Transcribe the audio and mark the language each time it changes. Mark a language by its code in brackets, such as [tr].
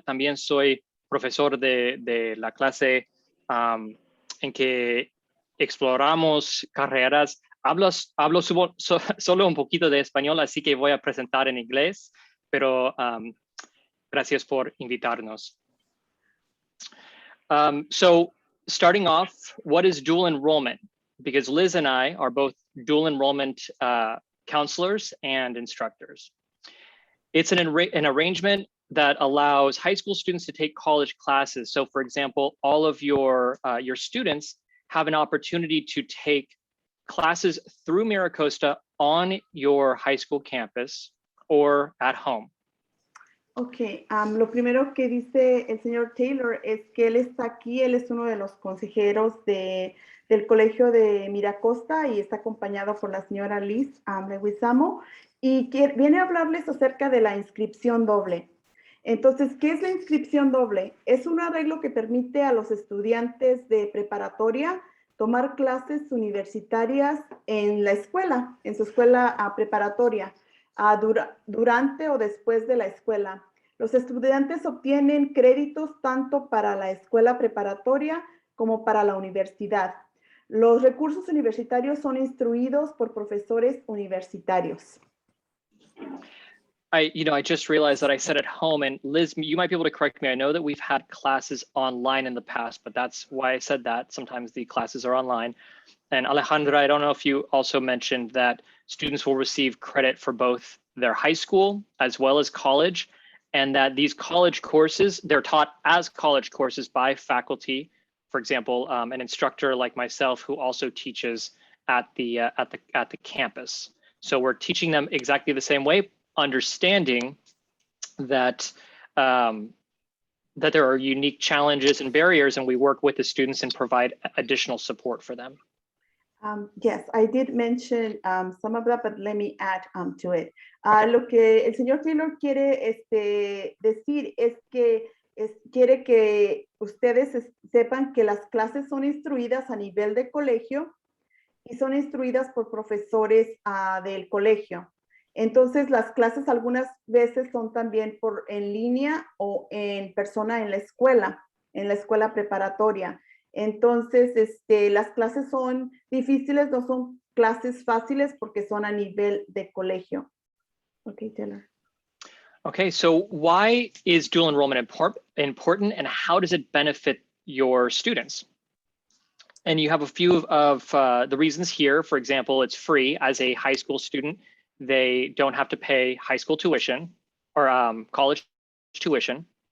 [es] También soy profesor de la clase en que exploramos carreras. Hablo solo un poquito de español, así que voy a presentar en inglés, pero gracias por invitarnos. [en] So starting off, what is dual enrollment? Because Liz and I are both dual enrollment counselors and instructors. It's an arrangement that allows high school students to take college classes. So for example, all of your students have an opportunity to take classes through Miracosta on your high school campus or at home. [es] Ok, lo primero que dice el señor Taylor es que él está aquí, él es uno de los consejeros del Colegio de Miracosta y está acompañado por la señora Liz Leguizamo y viene a hablarles acerca de la inscripción doble. Entonces, ¿qué es la inscripción doble? Es un arreglo que permite a los estudiantes de preparatoria tomar clases universitarias en la escuela, en su escuela preparatoria. Durante o después de la escuela. Los estudiantes obtienen créditos tanto para la escuela preparatoria como para la universidad. Los recursos universitarios son instruidos por profesores universitarios. [en] I just realized that I said at home, and Liz, you might be able to correct me. I know that we've had classes online in the past, but that's why I said that. Sometimes the classes are online. And Alejandra, I don't know if you also mentioned that students will receive credit for both their high school as well as college, and that these college courses, they're taught as college courses by faculty. For example, an instructor like myself who also teaches at the campus. So we're teaching them exactly the same way, understanding that that there are unique challenges and barriers, and we work with the students and provide additional support for them. Yes, I did mention some of that, but let me add to it. [es] Lo que el señor Taylor quiere decir es que quiere que ustedes sepan que las clases son instruidas a nivel de colegio y son instruidas por profesores del colegio. Entonces, las clases algunas veces son también en línea o en persona en la escuela preparatoria. Entonces, las clases son difíciles, no son clases fáciles porque son a nivel de colegio. [en] Okay, Taylor. Okay, so why is dual enrollment important and how does it benefit your students? And you have a few of the reasons here. For example, it's free. As a high school student, they don't have to pay high school tuition or college tuition.